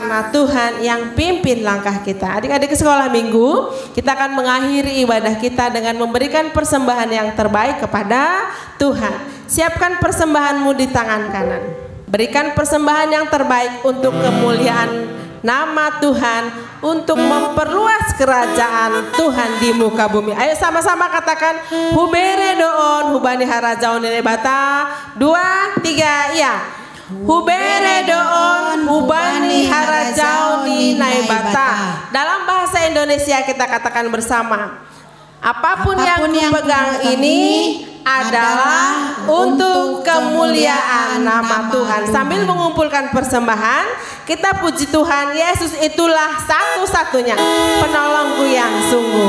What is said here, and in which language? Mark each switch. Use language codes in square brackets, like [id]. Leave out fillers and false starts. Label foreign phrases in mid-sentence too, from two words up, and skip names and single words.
[id] Tuhan yang pimpin langkah kita. Adik-adik sekolah minggu, kita akan mengakhiri ibadah kita dengan memberikan persembahan yang terbaik kepada Tuhan. Siapkan persembahanmu di tangan kanan. Berikan persembahan yang terbaik untuk kemuliaan nama Tuhan, untuk memperluas kerajaan Tuhan di muka bumi. Ayo sama-sama katakan, [bts] hubere doon hubani harajaon bata. [id] 2, 3, ya. [bts] Hubere doon hubani harajaoni naibata. [id] Dalam bahasa Indonesia kita katakan bersama, apapun yang kupegang ini adalah untuk kemuliaan nama Tuhan. Sambil mengumpulkan persembahan, kita puji Tuhan, Yesus itulah satu-satunya penolongku yang sungguh.